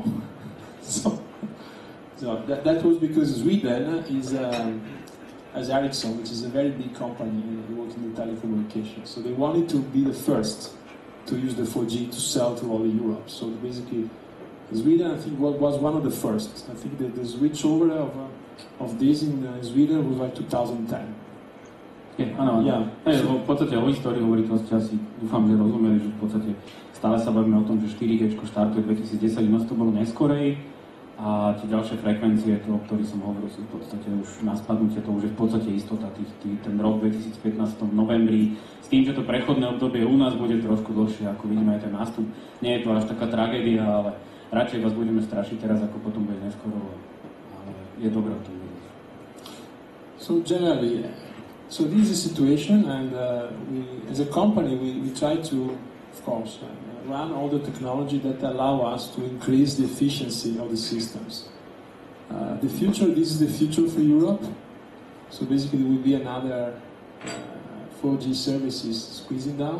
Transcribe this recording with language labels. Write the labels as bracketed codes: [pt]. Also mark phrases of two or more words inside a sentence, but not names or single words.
[en] so that was because Sweden is, as Ericsson, which is a very big company working in telecommunications. So they wanted to be the first to use the 4G to sell to all of Europe. So basically, Sweden, I think, was one of the first. I think the switch over of this in Sweden was like 2010. [sk] Áno, v podstate o histórii hovorí, to ste asi dúfam, že rozumeli, že v podstate stále sa bavíme o tom, že 4G štartuje 2010, u nás to bolo neskorej a tie ďalšie frekvencie, o ktorých som hovoril, sú v podstate už na spadnutie, to už je v podstate istota, ten rok 2015 v novembri, s tým, že to prechodné obdobie u nás bude trošku dlhšie, ako vidíme aj ten nástup. Nie je to až taká tragédia, ale radšej vás budeme strašiť teraz, ako potom bude neskoro, ale je dobré o tom vedieť. [en] So generally, so this is the situation, and we, as a company, we try to, of course, run all the technology that allow us to increase the efficiency of the systems. The future, this is the future for Europe. So basically, will be another 4G services squeezing down.